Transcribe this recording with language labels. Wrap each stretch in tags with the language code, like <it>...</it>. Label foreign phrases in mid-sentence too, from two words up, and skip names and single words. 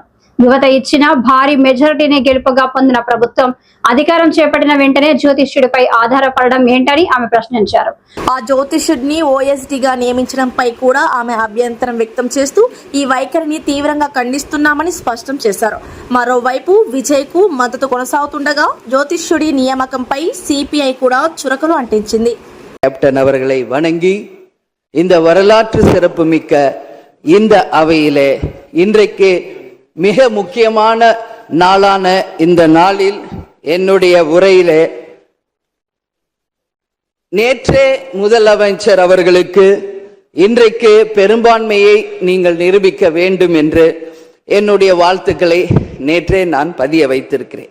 <te>యువత ఇచ్చిన భారీ మెజారిటీని గెలుపుగా పొందిన ప్రభుత్వం అధికారం చేపట్టిన వెంటనే జ్యోతిష్యుడిపై ఆధారపడడం ఏంటని ఆమె ప్రశ్నించారు. ఆ జ్యోతిష్యుడిని ఓఎస్డీగా నియమించడంపై కూడా ఆమె అభ్యంతరం వ్యక్తం చేస్తూ ఈ వైఖరిని తీవ్రంగా ఖండిస్తున్నామని స్పష్టం చేశారు. మరోవైపు విజయ్కు మద్దతు కొనసాగుతుండగా జ్యోతిష్యుడి నియామకంపై సిపిఐ కూడా చురకలు అంటించింది.</te> <ta>கேப்டன் அவர்களை வணங்கி இந்த வரலாற்று சிறப்புமிக்க இந்த அவையிலே இன்றைக்கு மிக முக்கியமான நாளான இந்த நாளில் என்னுடைய உரையிலே நேற்றே முதலமைச்சர் அவர்களுக்கு இன்றைக்கு பெரும்பான்மையை நீங்கள் நிரூபிக்க வேண்டும் என்று என்னுடைய வாழ்த்துக்களை நேற்றே நான் பதிய வைத்திருக்கிறேன்.</ta>